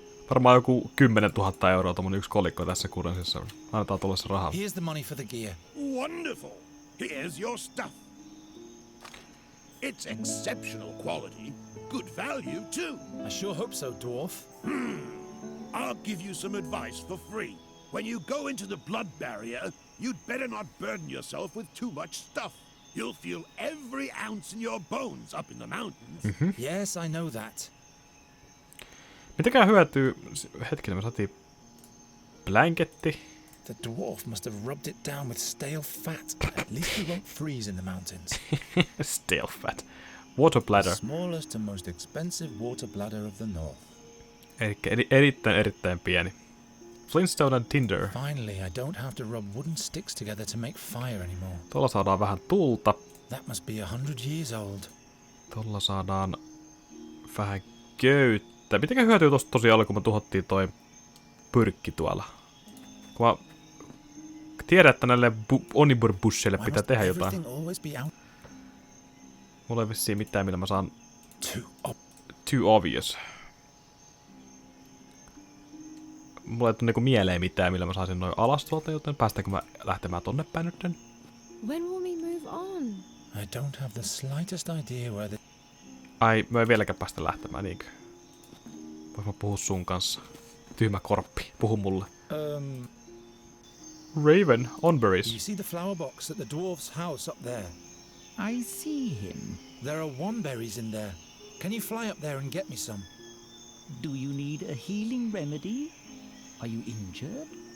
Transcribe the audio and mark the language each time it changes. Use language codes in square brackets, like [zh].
[fi] Varmaan joku 10 000 euroa tommonen 1 kolikko tässä kurensissa. Annetaan tulossa rahaa. [en] Here's the money for the gear. Wonderful. Here's your stuff. It's exceptional quality. Good value, too. I sure hope so, dwarf. I'll give you some advice for free. When you go into the blood barrier, you'd better not burden yourself with too much stuff. You'll feel every ounce in your bones up in the mountains. Yes, I know that. [fi] Mitenkään hyötyy... Hetkinen, me saatiin... Blanketti. [en] The dwarf must have rubbed it down with stale fat. At least we won't freeze in the mountains. Stale fat. Water bladder. Smallest and most expensive water bladder of the north. [fi] Eli erittäin pieni. [en] Flintstone and tinder. Finally, I don't have to rub wooden sticks together to make fire anymore. [fi] Tuolla saadaan vähän tulta. [en] That must be 100 years old. [fi] Tolla saadaan vähän köyttä. Mitenkä hyötyy tosta tosiaan, kun me tuhottiin toi pyrkki tuolla? Kun mä tiedän, että näille oniburbusseille pitää tehdä jotain. Mulla ei vissiin mitään, millä mä saan... [en] Too obvious. [fi] Mulla ei tule niinku mieleen mitään, millä mä saisin noin alas tuolta, joten päästäänkö mä lähtemään tonne päin nytten? [en] When will we move on? I don't have the slightest idea where the... [fi] Ai, mä en vieläkään päästä lähtemään, niinkö? Vois mä puhua sun kanssa? Tyhmä korppi, puhu mulle. [en] Raven, Onberries. You see the flower box at the dwarf's house up there? I see him. There are womberries in there. Can you fly up there and get me some? Do you need a healing remedy? Are you injured?